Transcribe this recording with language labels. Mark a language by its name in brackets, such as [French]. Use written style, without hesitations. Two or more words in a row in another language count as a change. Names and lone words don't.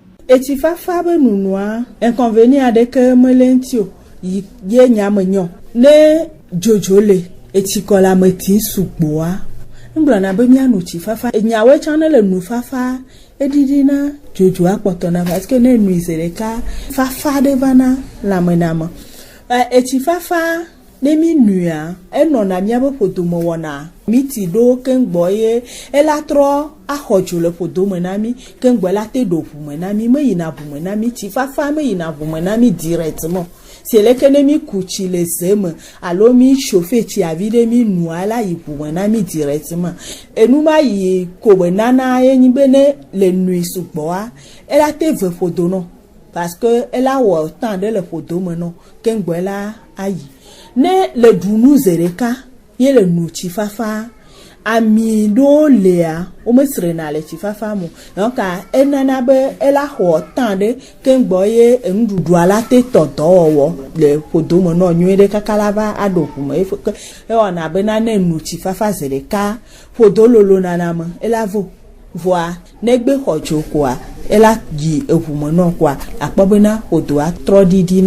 [Ewe] Etsifafa be nunua inconvénient aɖeke mele ŋuti o ye nyame nyɔ ne dzodzo le etsikɔla me ti sugboa ngblɔna be mianu tsifafa nyawoe tsã ne le nufafa edidina dzodzo akpɔtɔna [French] parce que [Ewe] ne nu ize ɖeka fafa ɖe vana lãmename etsifafa ne mi nua enɔna miabe ƒodome wɔna miti ɖo keŋgbɔ ye ela trɔ axɔ dzo le ƒodome na mi keŋgbɔ la te ɖo ʋume na mi me yina ʋume na mi tsifafa me yina ʋume na mi directement si leke ne mi ku tsi le ze me alo mi chauffe tsi avi ɖe mi nua la yi ʋume na mi directement enu ma yi ko be nana ye nyi be ne le nui sugbɔa ela te ve ƒodo no [French] parce que [Ewe] ela wɔ temps ɖe le ƒodome no keŋgbɔ la ayi ne le ɖunu ze ɖeka ye le nu tsifafa ami ɖewo lea womesrena le tsifafa mo donc enana be ela xɔ temps ɖe keŋgbɔ ye nuɖuɖua la te tɔ dɔwɔwɔ le ƒodome nɔ nyuie ɖe kaka la va aɖo ʋume ewɔna bena ne nu tsifafa ze ɖeka ƒodo lolo naname ela vo voa negbe xɔ dzo koa ela yi eʋume nɔ koa akpɔ bena ƒodoa trɔ didina.